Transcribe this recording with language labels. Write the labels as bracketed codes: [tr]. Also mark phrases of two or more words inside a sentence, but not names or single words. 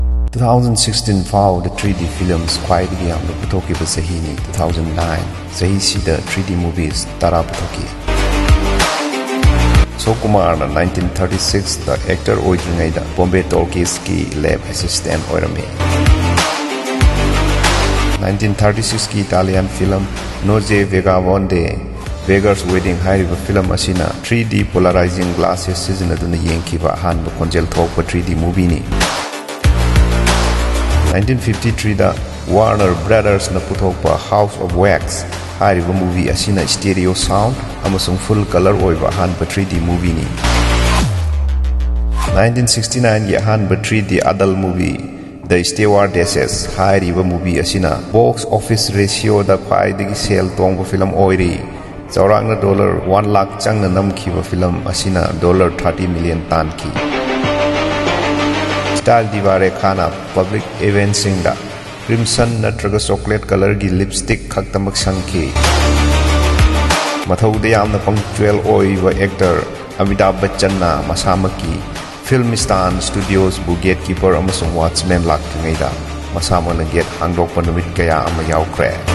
[mni] 2016 fau the [en] 3D films [mni] ꯈ꯭ꯋꯥꯏꯗꯒꯤ ꯌꯥꯝꯅ ꯄꯨꯊꯣꯛꯈꯤꯕ ꯆꯍꯤꯅꯤ 2009 ꯆꯍꯤꯁꯤꯗ [en] 3D movies [mni] 10 ꯄꯨꯊꯣꯛꯈꯤ Sokumarna 1936 ꯗ ꯑꯦꯛꯇꯔ ꯑꯣꯏꯗ꯭ꯔꯤꯉꯩꯗ ꯕꯣꯝꯕꯦ ꯇꯣꯜꯀꯤꯁꯀꯤ [en] lab assistant [mni] ꯑꯣꯏꯔꯝꯃꯤ 1936 ꯀꯤ [en] Italian film [mni] ꯅꯣꯖꯦ ቬꯒꯥꯕꯣꯟꯗꯦ Beggar's Wedding ꯍꯥꯏꯔꯤꯕ ꯐꯤꯂꯝ ꯑꯁꯤꯅ [en] 3D polarizing glasses [mni] ꯁꯤꯖꯤꯟꯅꯗꯨꯅ ꯌꯦꯡꯈꯤꯕ ꯑꯍꯥꯟꯕ ꯈꯣꯟꯖꯦꯜ ꯊꯣꯛꯄ [en] 3D movie [mni] ꯅꯤ 1953 ꯗ Warner Brothersꯅ ꯄꯨꯊꯣꯛꯄ House of Wax ꯍꯥꯏꯔꯤꯕ movie ꯑꯁꯤꯅ [en] stereo sound [mni] ꯑꯃꯁꯨꯡ [en] full color [mni] ꯑꯣꯏꯕ ꯑꯍꯥꯟꯕ [en] 3D movie [mni] ꯅꯤ 1969 ꯒꯤ ꯑꯍꯥꯟꯕ [en] 3D adult movie [mni] The Stewardesses ꯍꯥꯏꯔꯤꯕ movie ꯑꯁꯤꯅ [en] box office ratio- [mni] ꯗ ꯈ꯭ꯋꯥꯏꯗꯒꯤ ꯁꯦꯜ ꯇꯣꯡꯕ ꯐꯤꯂꯝ ꯑꯣꯏꯔꯤ ꯆꯥꯎꯔꯥꯛꯅ $1 lakh ꯆꯪꯅ ꯅꯝꯈꯤꯕ ꯐꯤꯂꯝ ꯑꯁꯤꯅ $30 million ꯇꯥꯟꯈꯤ Style Diva Rekhana [en] public events- [mni] singda crimson natraga [en] chocolate color- [mni] gi lipstick khaktamak sangki mathauda yamna punctual oiba actor Amitabh Bachchan na masamaki Filmistan Studios bu gatekeeper amasung watchman lakringaida masamana gate hangdokpa numit kaya ama yaukre